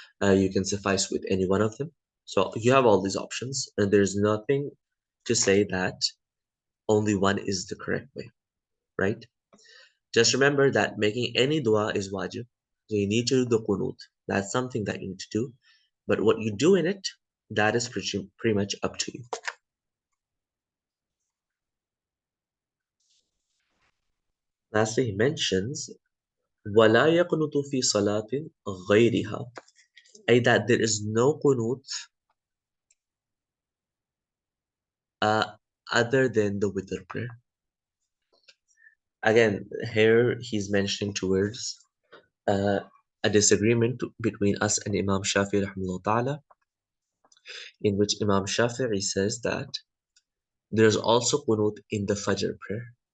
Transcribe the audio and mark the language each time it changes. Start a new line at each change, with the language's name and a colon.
English: You can suffice with any one of them. So you have all these options, and there's nothing to say that only one is the correct way, right? Just remember that making any dua is wajib. So you need to do the qunut. That's something that you need to do. But what you do in it, that is pretty much up to you. Lastly, he mentions
Arabic: وَلَا يَقْنُتُ فِي صَلَاةٍ غَيْرِهَا, i.e.
English: that there is no qunut uh, other than the witr prayer. Again, here he's mentioning towards uh, a disagreement between us and Imam Shafi'i rahimahullah ta'ala, in which Imam Shafi'i says that there's also qunut in the Fajr prayer.